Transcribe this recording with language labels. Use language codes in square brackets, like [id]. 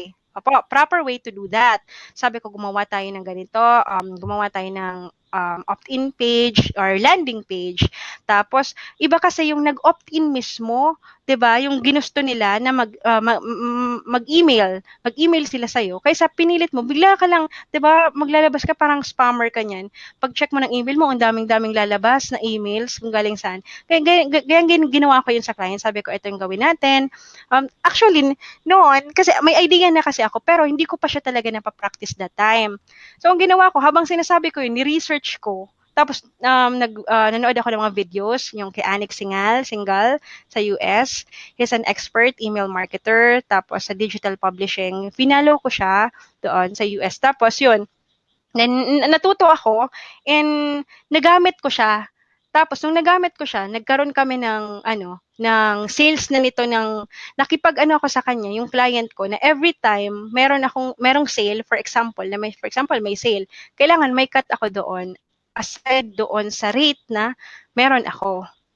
[tl] Opo, [en] proper way to do that. [tl] Sabi ko gumawa tayo ng ganito, gumawa tayo ng [en] opt-in page or landing page. [tl] Tapos iba kasi yung nag-opt-in mismo, 'di ba? Yung ginusto nila na mag-email sila sa iyo kaysa pinilit mo bigla ka lang, 'di ba? Maglalabas ka parang spammer ka niyan, pag-check mo ng email mo, ang daming-daming lalabas na emails kung galing saan. Kaya ginawa ko yun sa client. Sabi ko, ito yung gawin natin. Actually, noon, kasi may idea na kasi ako, pero hindi ko pa siya talaga napapractice [en] that time. [tl] So, ang ginawa ko, habang sinasabi ko yun, ni-research ko. Tapos, nanood ako ng mga videos, yung kay Anik Singal, sa US. [en] He's an expert email marketer. [tl] Tapos, sa digital publishing, finalo ko siya doon sa US. Tapos, yun, natuto ako and nagamit ko siya. Tapos nung nagamit ko siya, nagkaroon kami ng ano, ng sales na nito ng nakipag-ano ako sa kanya, yung client ko na every time merong sale, for example may sale, kailangan may cut ako doon aside doon sa rate na meron ako.